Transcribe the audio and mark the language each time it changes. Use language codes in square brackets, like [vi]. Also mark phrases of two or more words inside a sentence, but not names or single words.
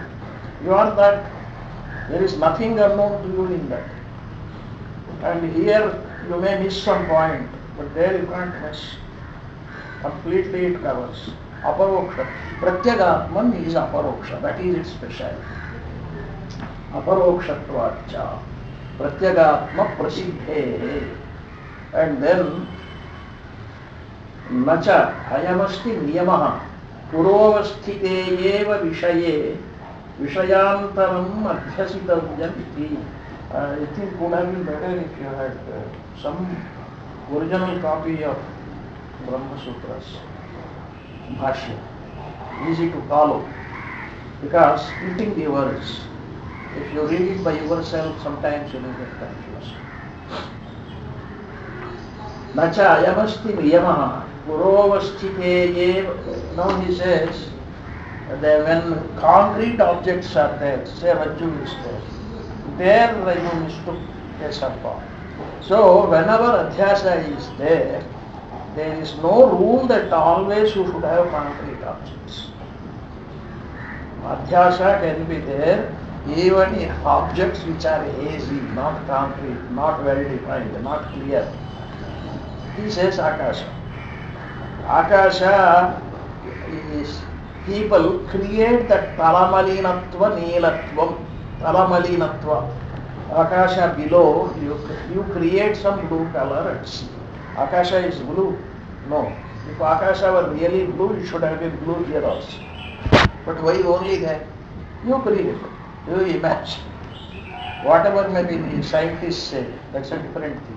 [en] You are that. There is nothing unknown to you in that. And here you may miss some point, but there you can't miss. Completely it covers. Aparoksha. Pratyagatman is aparoksha. That is its speciality. [sa] Aparokshatvacha. Pratyagatma prasiddhe. [en] And then [sa] nacha hayamasti niyamaha purovasthite eva vishaye vishayantaram adhyasitavyam iti. [en] I think it would have been better if you had some original copy of BrahmaSutras. Bhashya. Easy to follow. Because splitting the words, if you read it by yourself, sometimes you will get confused. [sa] Nacha ayamasti niyamaha purovasthite eva. [en] Now he says that when concrete objects are there, say Rajju is there you mistook a sarpa. So whenever adhyasa is there is no rule that always you should have concrete objects. Adhyasa can be there even if objects which are hazy, not concrete, not well defined, not clear. He says Akasha. Akasha is, people create that [sa] talamalinatva neelatvam. Talamalinatva. [en] Akasha below, you create some blue color at sea. Akasha is blue? No. If Akasha were really blue, it should have been blue here also. But why only there? You create, you imagine. Whatever maybe the scientists say, that's a different thing.